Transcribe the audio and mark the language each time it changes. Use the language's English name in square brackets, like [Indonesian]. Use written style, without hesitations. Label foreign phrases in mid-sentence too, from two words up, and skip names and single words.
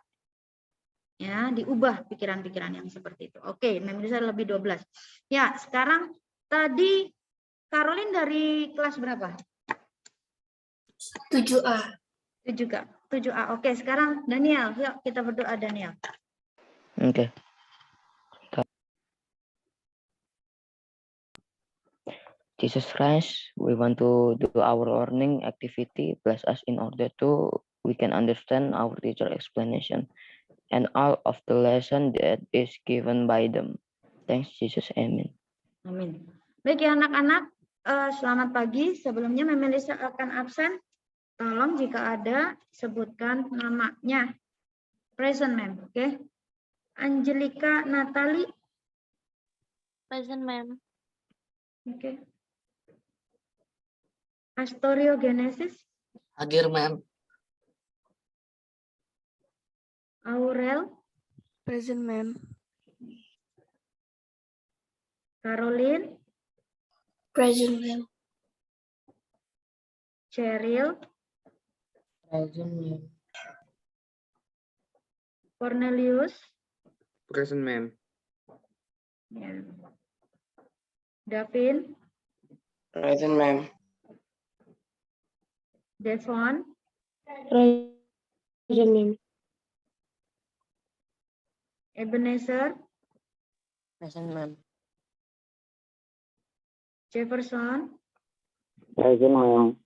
[Indonesian] Ya, diubah pikiran-pikiran yang seperti itu. Oke, Mem Elisa lebih 12. Ya, sekarang tadi Caroline dari kelas berapa? 7A. 7 juga. 7A. Oke, sekarang Daniel, yuk kita berdoa Daniel. Okay. [English] Jesus Christ, we want to do our learning activity. Bless us in order to we can understand our teacher explanation and all of the lesson that is given by them. Thanks Jesus, amen. [Indonesian] Amin. Baik ya anak-anak, selamat pagi. Sebelumnya Mem Melisa akan absen. Tolong jika ada sebutkan namanya. Present Mem, oke? Angelika Natali. [English] Present, ma'am. [Indonesian] Oke. Astorio Genesis. Hadir, ma'am. Aurel. [English] Present, ma'am. [Indonesian] Caroline. [English] Present, ma'am. [Indonesian] Cheryl. [English] Present, ma'am. [Indonesian] Cornelius. [English] Present, ma'am. [Indonesian] Ya. Davin. [English] Present, ma'am. [Indonesian] Devon. [English] Present, ma'am. [Indonesian] Ebenezer. [English] Present, ma'am. [Indonesian] Jefferson. [English] Present, ma'am.